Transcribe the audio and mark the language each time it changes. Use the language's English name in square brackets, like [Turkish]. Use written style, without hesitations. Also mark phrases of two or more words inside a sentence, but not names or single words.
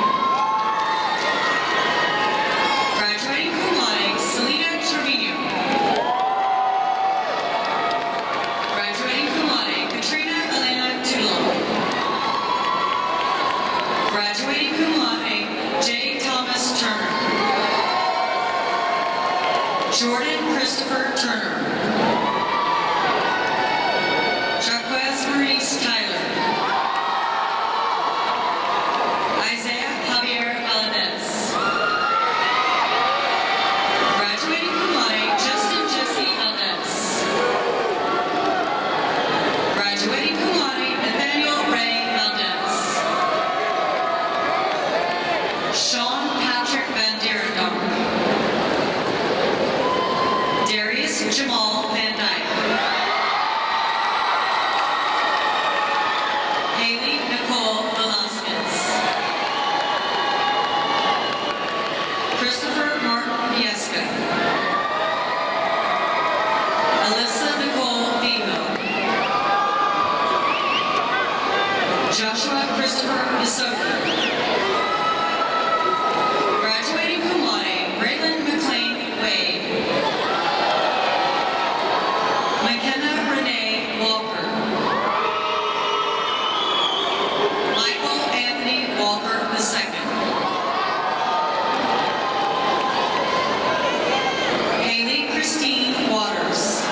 [English] Graduating [Latin] cum laude, [English] Selena Trevino. Graduating [Latin] cum laude, [English] Katrina Elena Tudor. Graduating [Latin] cum laude, [English] J. Thomas Turner. Jordan Christopher Turner. Jacquez Maurice Tyler. Isaiah Javier Valadez. Graduating [Latin] cum laude, [English] Justin Jesse Valdez. Graduating [Latin] cum laude, [English] Nathaniel Ray Valdez. Sean Patrick Van Dierendonk. Darius Jamal Van Dyke. Haley Nicole Velasquez. Christopher Martin Viesca. Alyssa Nicole Vivo. Joshua Christopher Visoka. Graduating [Latin] cum laude, [English] Raylan McLean Wade. McKenna Renee Walker. Michael Anthony Walker II. Haley Christine Waters.